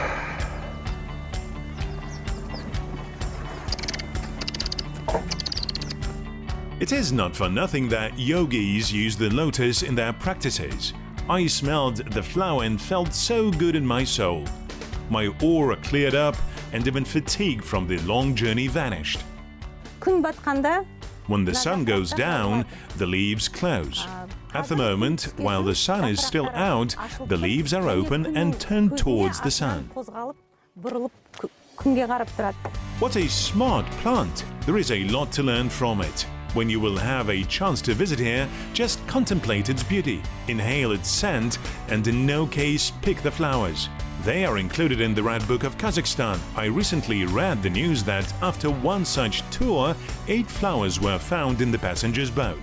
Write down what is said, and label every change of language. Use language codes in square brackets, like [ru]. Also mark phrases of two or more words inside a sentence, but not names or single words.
[en] It is not for nothing that yogis use the lotus in their practices. I smelled the flower and felt so good in my soul. My aura cleared up and even fatigue from the long journey vanished. [kk] күн батқанда [en] When the sun goes down, the leaves close. At the moment, while the sun is still out, the leaves are open and turned towards the sun. [kk] қозғалып бұрылып күнге қарап тұрады. [en] What a smart plant! There is a lot to learn from it. When you will have a chance to visit here, just contemplate its beauty, inhale its scent, and in no case pick the flowers. They are included in the Red Book of Kazakhstan. I recently read the news that after one such tour, 8 flowers were found in the passenger's boat.